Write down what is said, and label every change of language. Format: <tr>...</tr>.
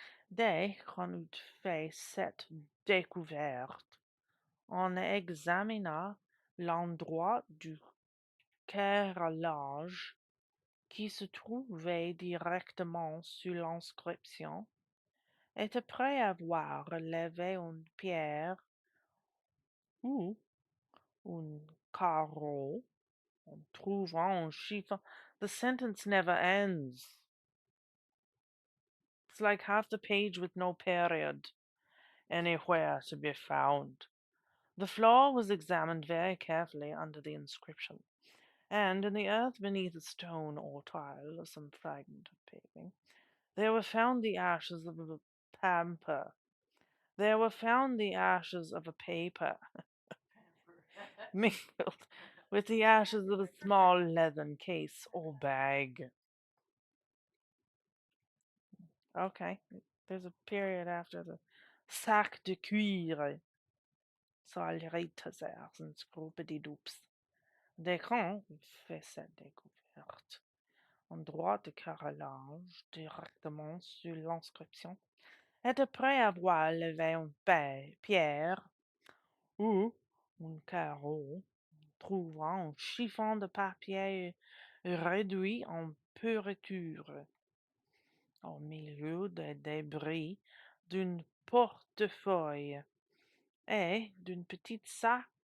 <fr>Dès qu'on eut fait cette découverte, on examina l'endroit du carrelage qui se trouvait directement sous l'inscription, et après avoir levé une pierre ou un carreau, en trouvant un chiffon.</fr> <en>The sentence never ends. It's like half the page with no period anywhere to be found. The floor was examined very carefully under the inscription, and in the earth beneath a stone or tile or some fragment of paving, there were found the ashes of a pamper. There were found the ashes of a paper mingled with the ashes of a small leathern case or bag. Okay, there's a period after the</en> <fr>sac de cuir.</fr> <en>Saleritasers and scroopedy-doops.</en> <fr>Descamps fait cette découverte. Endroit de carrelage directement sur l'inscription. Et après avoir levé une pierre ou un carreau, trouvant un chiffon de papier réduit en pourriture au milieu des débris d'un portefeuille et d'une petite sac</fr>